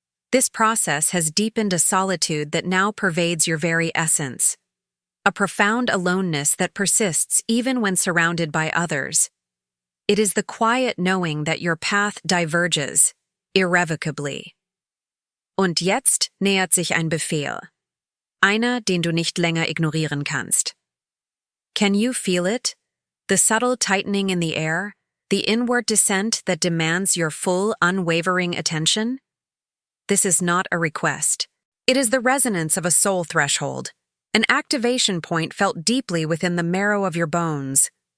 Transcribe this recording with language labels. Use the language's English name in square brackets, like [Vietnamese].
[English] This process has deepened a solitude that now pervades your very essence, a profound aloneness that persists even when surrounded by others. It is the quiet knowing that your path diverges, irrevocably. [German] Und jetzt nähert sich ein Befehl. Einer, den du nicht länger ignorieren kannst. [English] Can you feel it? The subtle tightening in the air, the inward descent that demands your full, unwavering attention? This is not a request. It is the resonance of a soul threshold, an activation point felt deeply within the marrow of your bones.